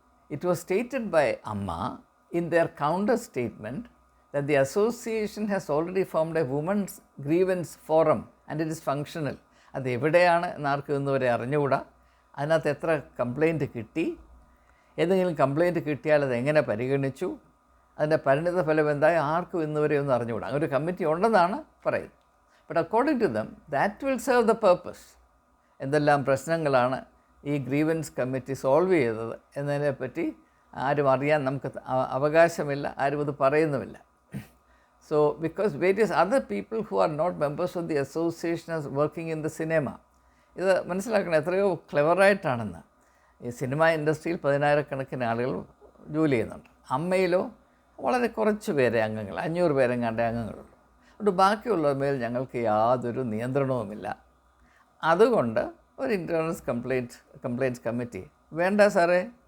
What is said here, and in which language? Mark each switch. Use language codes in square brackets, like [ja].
[en] It was stated by Amma in their counter statement that the association has already formed a women's grievance forum and it is functional. [ml] അത് എവിടെയാണ് എന്നാർക്കും ഇന്നുവരെ അറിഞ്ഞുകൂടാ. അതിനകത്ത് എത്ര complaint കിട്ടി, ഏതെങ്കിലും കംപ്ലയിൻറ്റ് കിട്ടിയാൽ അത് എങ്ങനെ പരിഗണിച്ചു, അതിൻ്റെ പരിണിത ഫലം എന്തായി ആർക്കും ഇന്നുവരെ ഒന്നും അറിഞ്ഞുകൂടാ. അങ്ങനെ ഒരു കമ്മിറ്റി ഉണ്ടെന്നാണ് പറയുന്നത്. [en] But according to them that will serve the purpose. [ml] എന്തെല്ലാം പ്രശ്നങ്ങളാണ് ഈ ഗ്രീവൻസ് കമ്മിറ്റി സോൾവ് ചെയ്തത് എന്നതിനെപ്പറ്റി ആരും അറിയാൻ നമുക്ക് അവകാശമില്ല, ആരും അത് പറയുന്നുമില്ല. [en] So, because various other people who are not members of the association are working in the cinema. [ml] ഇത് മനസ്സിലാക്കണം എത്രയോ ക്ലെവറായിട്ടാണെന്ന്. ഈ സിനിമ ഇൻഡസ്ട്രിയിൽ 10,000-കണക്കിന് ആളുകൾ ജോലി ചെയ്യുന്നുണ്ട്. അമ്മയിലോ വളരെ കുറച്ച് പേരെ അംഗങ്ങൾ, 500 പേരെങ്ങാണ്ടേ അംഗങ്ങളുള്ളൂ. അതുകൊണ്ട് ബാക്കിയുള്ള മേൽ ഞങ്ങൾക്ക് യാതൊരു നിയന്ത്രണവുമില്ല. അതുകൊണ്ട് ഒരു ഇൻ്റേണൽ കംപ്ലയിൻറ്റ്സ് കമ്മിറ്റി വേണ്ട സാറേ.